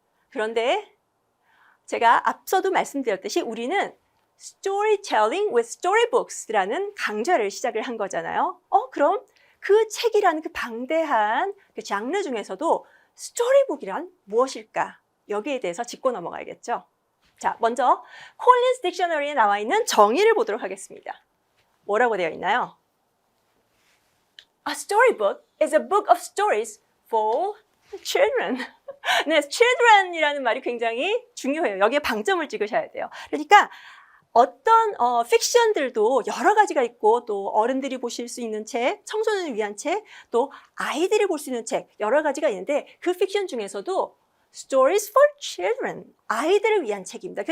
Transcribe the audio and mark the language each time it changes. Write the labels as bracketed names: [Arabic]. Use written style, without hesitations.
[Korean] 그런데 제가 앞서도 말씀드렸듯이 우리는 Storytelling with Storybooks라는 강좌를 시작을 한 거잖아요. 그럼 그 책이라는 그 방대한 그 장르 중에서도 스토리북이란 무엇일까? 여기에 대해서 짚고 넘어가야겠죠. 자, 먼저 콜린스 딕셔너리에 나와 있는 정의를 보도록 하겠습니다. 뭐라고 되어 있나요? [English] A storybook is a book of stories for children. [Korean] 네, children이라는 말이 굉장히 중요해요. 여기에 방점을 찍으셔야 돼요. 그러니까 어떤 픽션들도 여러 가지가 있고 또 어른들이 보실 수 있는 책, 청소년을 위한 책, 또 아이들이 볼 수 있는 책 여러 가지가 있는데 그 픽션 중에서도 [English] Stories for Children, [Korean] 아이들을 위한 책입니다.